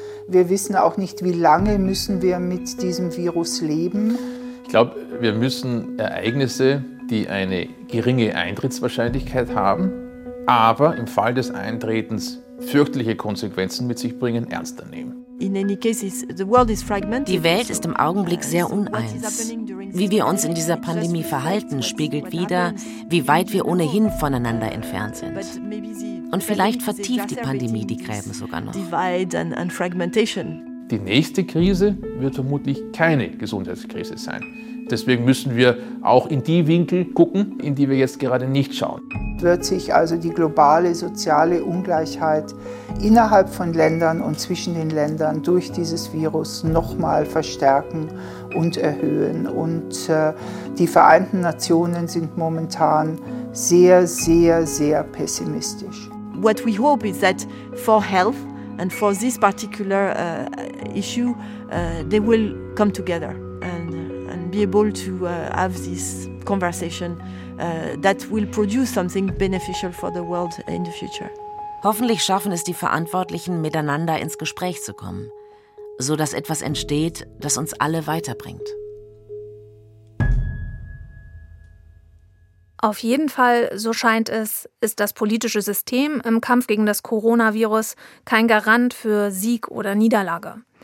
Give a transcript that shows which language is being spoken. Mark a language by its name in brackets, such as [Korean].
[German] Wir wissen auch nicht, wie lange müssen wir mit diesem Virus leben. Ich glaube, wir müssen Ereignisse, die eine geringe Eintrittswahrscheinlichkeit haben, aber im Fall des Eintretens fürchterliche Konsequenzen mit sich bringen, ernster nehmen. [English] In any cases, the world is fragmented. [German] Die Welt ist im Augenblick sehr uneins. Wie wir uns in dieser Pandemie verhalten, spiegelt wider, wie weit wir ohnehin voneinander entfernt sind. Und vielleicht vertieft die Pandemie die Gräben sogar noch. Die nächste Krise wird vermutlich keine Gesundheitskrise sein. Deswegen müssen wir auch in die Winkel gucken, in die wir jetzt gerade nicht schauen. Wird sich also die globale soziale Ungleichheit innerhalb von Ländern und zwischen den Ländern durch dieses Virus nochmal verstärken und erhöhen? Und die Vereinten Nationen sind momentan sehr, sehr, sehr pessimistisch. [English] What we hope is that for health and for this particular issue, they will come together and be able to have this conversation. That will produce something beneficial for the world in the future. [German] Hoffentlich schaffen es die Verantwortlichen, miteinander ins Gespräch zu kommen, so dass etwas entsteht, das uns alle weiterbringt. Auf jeden Fall, so scheint es, ist das politische System im Kampf gegen das Coronavirus kein Garant für Sieg oder Niederlage.